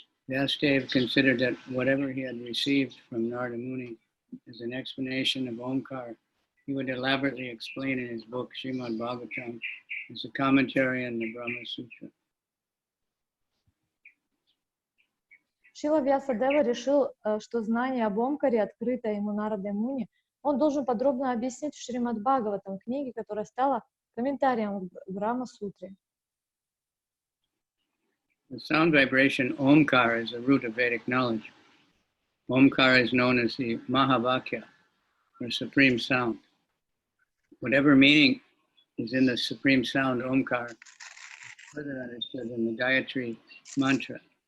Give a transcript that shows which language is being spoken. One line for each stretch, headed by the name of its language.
English: Vyasadeva considered that whatever he had received from Narada Muni as an explanation of Omkar, he would elaborately explain in his book Srimad Bhagavatam as a commentary on the Brahma Sutra.
Russian: Шила Вьясадева решил, что знание об Омкаре, открытое ему Нарадой Муни, он должен подробно объяснить в Шримад Бхагаватам, книге, которая стала комментарием к Брахма-сутре.
English: The sound vibration Omkar is the root of Vedic knowledge. Omkar is known as the Mahavakya, or supreme sound. Whatever meaning is in the supreme sound Omkar is further understood in the Gayatri mantra.